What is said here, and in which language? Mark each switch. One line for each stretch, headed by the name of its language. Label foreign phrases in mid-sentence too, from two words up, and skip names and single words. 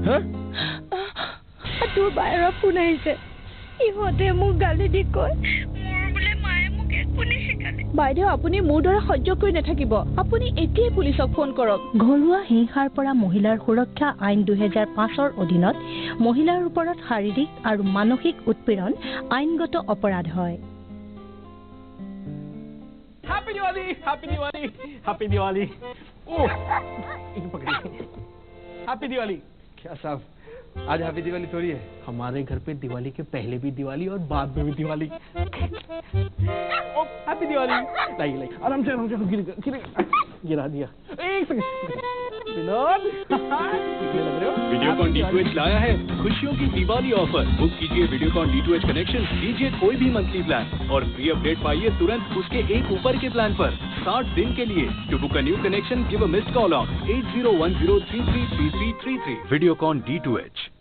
Assamese: তোৰ বাহিৰৰ ফোন আহিছে, ইহঁতে মোক গালি দি কয় বোলে মায়ে মোক একো নিশিকালে। বাইদেউ, আপুনি মোৰ দৰে সহ্য কৰি নাথাকিব, আপুনি এতিয়াই পুলিচক ফোন কৰক। ঘৰুৱা হিংসাৰ পৰা মহিলাৰ সুৰক্ষা আইন 2005ৰ অধীনত মহিলাৰ ওপৰত শাৰীৰিক আৰু মানসিক উৎপীড়ন আইনগত অপৰাধ হয়।
Hindi: हैप्पी दिवाली, हैप्पी दिवाली, हैप्पी दिवाली। ओह, हैप्पी दिवाली। क्या साहब, आज हैप्पी दिवाली थोड़ी है? हमारे घर पे दिवाली के पहले भी दिवाली और बाद में भी दिवाली। हैप्पी दिवाली। लाइए आराम से गिरा दिया। एक सेकंड विनोद, वीडियोकॉन D2H लाया है खुशियों की दिवाली ऑफर। बुक कीजिए वीडियोकॉन D2H कनेक्शन, लीजिए कोई भी
English: monthly plan
Hindi: और
English: free update
Hindi: पाइए तुरंत उसके एक ऊपर के प्लान पर 60 दिन के लिए।
English: to book a new connection give a missed call on 8010333333.
Hindi: वीडियोकॉन D2H।